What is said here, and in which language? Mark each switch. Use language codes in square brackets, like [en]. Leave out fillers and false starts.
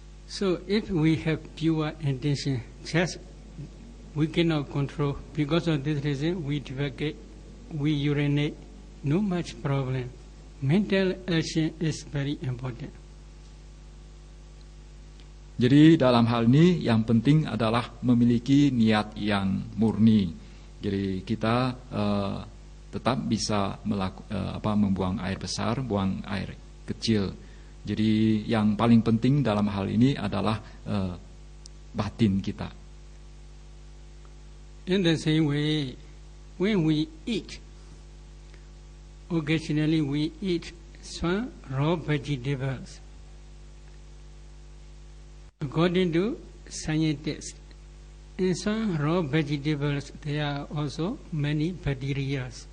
[en] So if we have pure intention, just we cannot control. Because of this reason, we defecate, we urinate, no much problem. Mental action is very important. [id] Jadi dalam hal ini yang penting adalah memiliki niat yang murni. Jadi kita tetap bisa membuang air besar, buang air kecil. Jadi yang paling penting dalam hal ini adalah batin kita. [en] In the same way, when we eat, occasionally we eat some raw vegetables. According to scientists, in some raw vegetables there are also many bacteria.